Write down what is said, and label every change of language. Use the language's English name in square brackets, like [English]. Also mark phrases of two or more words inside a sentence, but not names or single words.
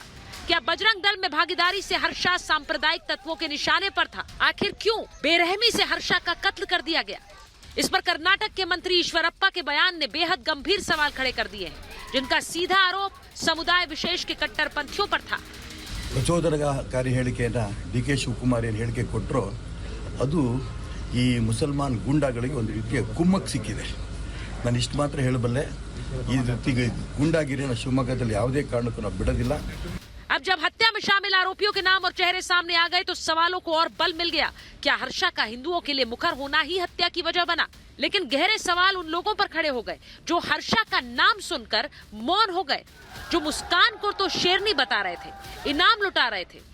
[Hindi] क्या बजरंग दल में भागीदारी से हर्षा सांप्रदायिक तत्वों के निशाने पर था? आखिर क्यों बेरहमी से हर्षा का कत्ल कर दिया गया? इस पर कर्नाटक के मंत्री ईश्वरप्पा के बयान ने बेहद गंभीर सवाल खड़े कर दिए हैं, जिनका सीधा आरोप समुदाय विशेष के कट्टरपंथियों पर था। [Kannada] ಪ್ರಚೋದನಕಾರಿ ಹೇಳಿಕೆಯನ್ನ ಡಿ.ಕೆ. ಶಿವಕುಮಾರ್ ಏನು ಹೇಳಿಕೆ ಕೊಟ್ಟರೋ ಅದು ಈ ಮುಸಲ್ಮಾನ್ ಗೂಂಡಾಗಳಿಗೆ ಒಂದು ರೀತಿಯ ಕುಮ್ಮಕ್ ಸಿಕ್ಕಿದೆ. ನಾನು ಇಷ್ಟು ಮಾತ್ರ ಹೇಳಬಲ್ಲೆ, ಈ ರೀತಿ ಗೂಂಡಾಗಿರಿನ ಶಿವಮೊಗ್ಗದಲ್ಲಿ ಯಾವುದೇ ಕಾರಣಕ್ಕೂ ನಾವು ಬಿಡೋದಿಲ್ಲ. [Hindi] अब जब हत्या में शामिल आरोपियों के नाम और चेहरे सामने आ गए तो सवालों को और बल मिल गया। क्या हर्षा का हिंदुओं के लिए मुखर होना ही हत्या की वजह बना? लेकिन गहरे सवाल उन लोगों पर खड़े हो गए जो हर्षा का नाम सुनकर मौन हो गए, जो मुस्कान को तो शेरनी बता रहे थे, इनाम लुटा रहे थे।